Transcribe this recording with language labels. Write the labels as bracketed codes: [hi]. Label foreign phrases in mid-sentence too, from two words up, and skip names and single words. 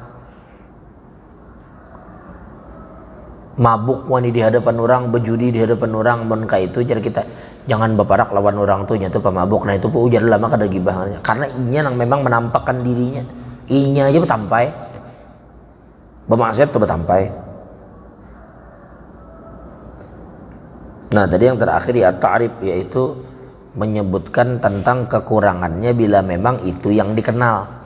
[bjn] Mabuk wani di hadapan orang, bejudi di hadapan orang, mun ka itu jar kita jangan baparak lawan orang tuh nya tuh pemabuk. Nah itu pun ujar lama kada gibah. Karena inya nang memang menampakkan dirinya. Inya aja betampai. Bermaksiat tuh betampai. [id] Nah tadi yang terakhir ya ta'rif, yaitu menyebutkan tentang kekurangannya bila memang itu yang dikenal.